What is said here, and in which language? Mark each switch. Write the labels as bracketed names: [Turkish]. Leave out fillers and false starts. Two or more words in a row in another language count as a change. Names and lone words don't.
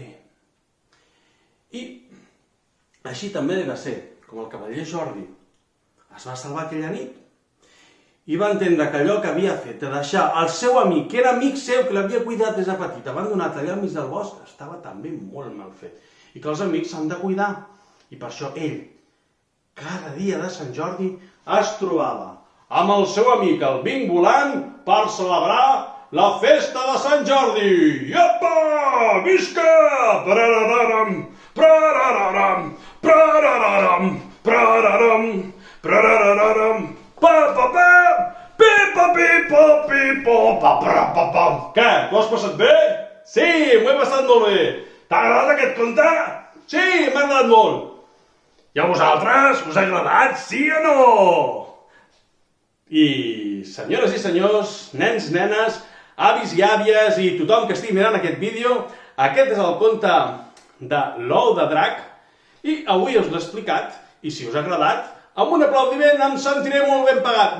[Catalan] I així també va ser, com el cavaller Jordi es va salvar aquella nit i va entendre que allò que havia fet de deixar el seu amic, que era amic seu, que l'havia cuidat des de petit, abandonat allà al mig del bosc, estava també molt mal fet. I que els amics s'han de cuidar. I per això ell, cada dia de Sant Jordi, es trobava amb el seu amic, el Vinc Volant, per celebrar la festa de Sant Jordi! Iepa! Visca! Prarararam! Prarararam! Prarararam! Prarararam! Prarararam! Pa-pa-pa! Pipa-pipa-pipa! Pa-pa-pa-pa! Què? T'ho has passat bé? Sí, m'ho he passat molt bé! T'ha agradat aquest conte? Sí, m'ha agradat molt! I a vosaltres? Us ha agradat, sí o no? I, senyores i senyors, nens, nenes, avis i àvies i tothom que estigui mirant aquest vídeo, aquest és el conte de l'ou de drac i avui us l'he explicat i si us ha agradat, amb un aplaudiment em sentiré molt ben pagat.